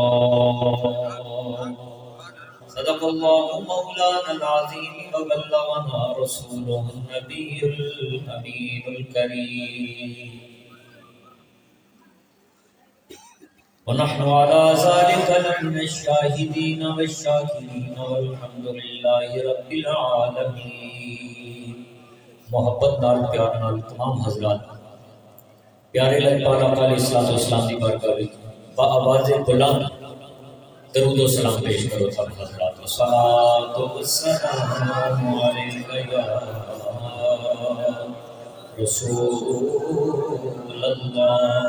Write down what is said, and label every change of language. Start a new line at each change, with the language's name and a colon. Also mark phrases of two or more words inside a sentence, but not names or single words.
Arabic: صدق الله مولانا العظيم وبلغنا رسوله النبي الأمين الكريم ونحن على ذلك لمن الشاهدين والشاكرين والحمد لله رب العالمين.
Punjabi: محبت نال پیار نال تمام حضرات پیارے لگپال آقا
Arabic: علیہ السلام
Punjabi: کی بارگاہ وچ با آواز بلند درود و سلام پیش کرو سب حضرات.
Arabic: الصلاۃ والسلام علیک یا رسول اللہ.